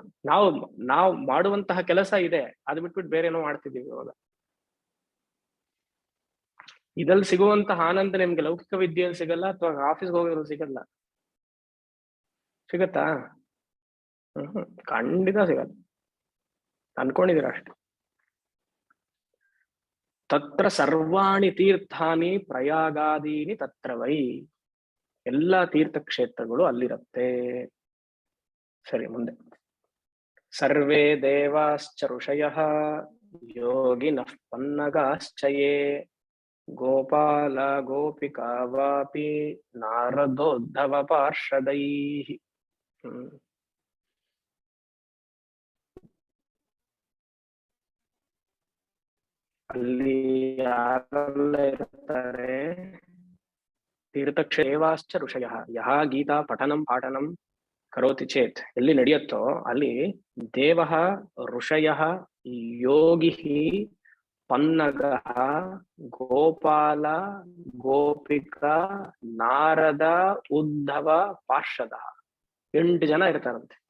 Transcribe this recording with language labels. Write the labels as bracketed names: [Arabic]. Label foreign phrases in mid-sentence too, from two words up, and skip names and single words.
[Kannada] ನಾವು ಮಾಡುವಂತಹ ಕೆಲಸ ಇದೆ, ಅದು ಬಿಟ್ಬಿಟ್ಟು ಬೇರೆ ಏನೋ ಮಾಡ್ತಿದ್ದೀವಿ ಇವಾಗ. ಇದಲ್ಲಿ ಸಿಗುವಂತಹ ಆನಂದ ನಿಮ್ಗೆ ಲೌಕಿಕ ವಿದ್ಯೆಯಲ್ಲಿ ಸಿಗಲ್ಲ, ಅಥವಾ ಆಫೀಸ್ಗೆ ಹೋಗೋದ್ರಲ್ಲಿ ಸಿಗಲ್ಲ. ಸಿಗತ್ತಾ? ಖಂಡಿತ ಸಿಗಲ್ಲ. ಅನ್ಕೊಂಡಿದೀರ ಅಷ್ಟೆ. [Sanskrit] ತತ್ರ ಸರ್ವಾಣಿ ತೀರ್ಥಾನಿ ಪ್ರಯಾಗಾದೀನಿ ತತ್ರ ವೈ. [Kannada] ಎಲ್ಲಾ ತೀರ್ಥಕ್ಷೇತ್ರಗಳು ಅಲ್ಲಿರತ್ತೆ. ಸರಿ, ಮುಂದೆ. [Sanskrit] ಸರ್ವೇ ದೇವಾಶ್ಚ ಋಷಯಃ ಯೋಗಿನಃ ಪನ್ನಗಾಶ್ಚಯೇ ಗೋಪಾಲ ಗೋಪಿಕಾ ವಾಪಿ ನಾರದೋದ್ಧವ ಪಾರ್ಷದೈಃ. [Kannada] ಅಲ್ಲಿ ಯಾರೆಲ್ಲ ಇರ್ತಾರೆ? [Sanskrit] ತೀರ್ಥಕ್ಷೇವಾಶ್ಚ ಋಷಯಃ ಯಹ ಗೀತಾ ಪಠನಂ ಪಾಠನಂ ಕರೋತಿ ಚೇತ್, [Kannada] ಎಲ್ಲಿ ನಡೆಯುತ್ತೋ ಅಲ್ಲಿ [Sanskrit] ದೇವಃ ಋಷಯಃ ಯೋಗಿಃ ಪನ್ನಗಃ ಗೋಪಾಲ ಗೋಪಿಕಾ ನಾರದ ಉದ್ಧವ ಪಾರ್ಷದ [Kannada] 8 ಜನ ಇರ್ತಾರಂತೆ.